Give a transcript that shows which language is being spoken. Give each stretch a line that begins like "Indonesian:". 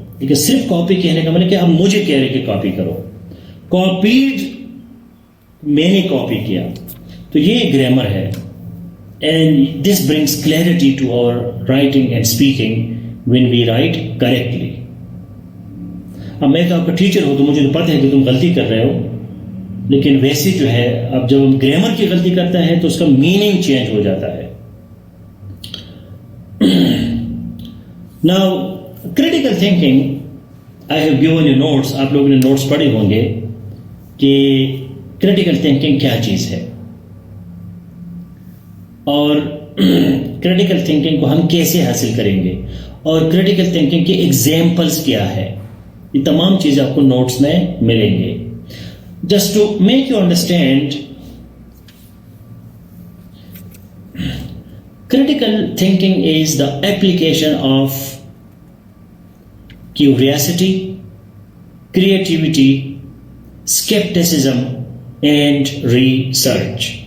Urdu: لیکن صرف copy کہنے کا مطلب کہ آپ مجھے کہہ رہے کہ copy کرو. copied میں نے copy کیا. تو یہ گرامر ہے.
English: And this brings clarity to our writing and speaking when we write correctly.
Urdu: اب میں تو آپ کا ٹیچر ہوں تو مجھے تو پتہ ہے کہ تم غلطی کر رہے ہو, لیکن ویسے جو ہے اب جب ہم گرامر کی غلطی کرتا ہے تو اس کا میننگ چینج ہو جاتا ہے.
English: Now critical thinking, I have given you notes.
Urdu: آپ لوگوں نے نوٹس پڑھے ہوں گے کہ critical thinking کیا چیز ہے اور کریٹیکل تھنکنگ کو ہم کیسے حاصل کریں گے اور کریٹیکل تھنکنگ کے ایگزامپلس کیا ہے. یہ تمام چیزیں آپ کو نوٹس میں ملیں گے.
English: Just to make you understand, critical thinking is the application of curiosity, creativity, skepticism and research.